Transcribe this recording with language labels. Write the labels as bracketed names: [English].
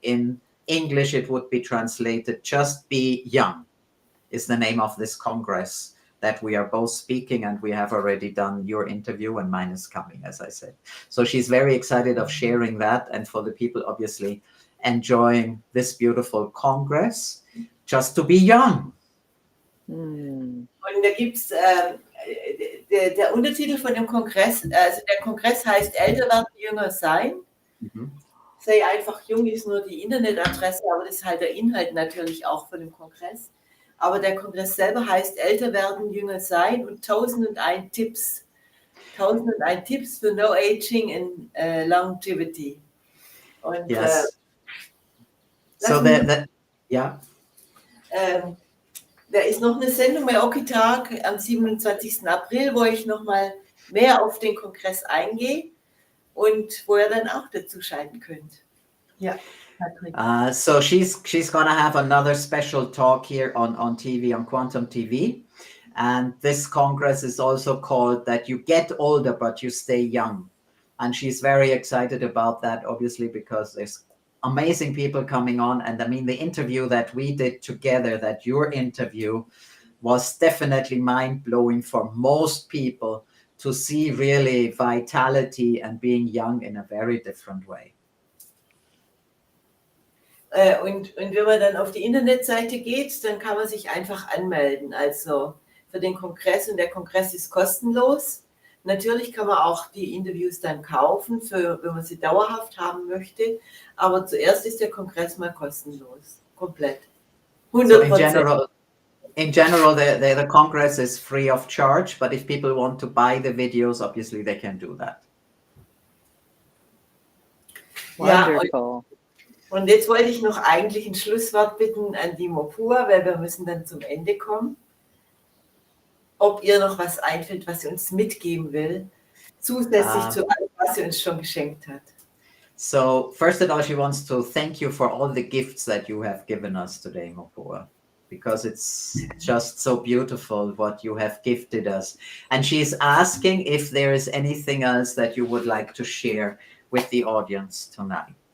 [English] In English, it would be translated, Just Be Young is the name of this Congress that we are both speaking, and we have already done your interview and mine is coming, as I said. So she's very excited of sharing that, and for the people obviously enjoying this beautiful Congress, just to be young. [German] Und da gibt es der Untertitel von dem Kongress, also der Kongress heißt Älter werden, jünger sein. Sei einfach jung ist nur die Internetadresse, aber das ist halt der Inhalt natürlich auch von dem Kongress. Aber der Kongress selber heißt Älter werden, jünger sein und 1001 Tipps. 1001 Tipps für [English] No Aging and Longevity. [German] Und [English] yes. [German] Da ist noch eine Sendung bei OKiTALK am 27. April, wo ich nochmal mehr auf den Kongress eingehe und wo ihr dann auch dazu schalten könnt. Ja, Patrick. [English] So she's gonna have another special talk here on TV, on Quantum TV. And this Congress is also called that you get older, but you stay young. And she's very excited about that, obviously, because there's amazing people coming on. And I mean, the interview that we did together, that your interview was definitely mind-blowing for most people to see really vitality and being young in a very different way. [German] Und wenn man dann auf die Internetseite geht, dann kann man sich einfach anmelden, also für den Kongress. Und der Kongress ist kostenlos. Natürlich kann man auch die Interviews dann kaufen, wenn man sie dauerhaft haben möchte. Aber zuerst ist der Kongress mal kostenlos. Komplett. 100%. [English] So in general, the Congress is free of charge. But if people want to buy the videos, obviously they can do that. Wonderful. [German] Und jetzt wollte ich noch eigentlich ein Schlusswort bitten an die Mopua, weil wir müssen dann zum Ende kommen. Ob ihr noch was einfällt, was sie uns mitgeben will, zusätzlich zu allem, was sie uns schon geschenkt hat. [English] So first of all, she wants to thank you for all the gifts that you have given us today, Mopua, because it's just so beautiful what you have gifted us. And she's asking if there is anything else that you would like to share with the audience tonight.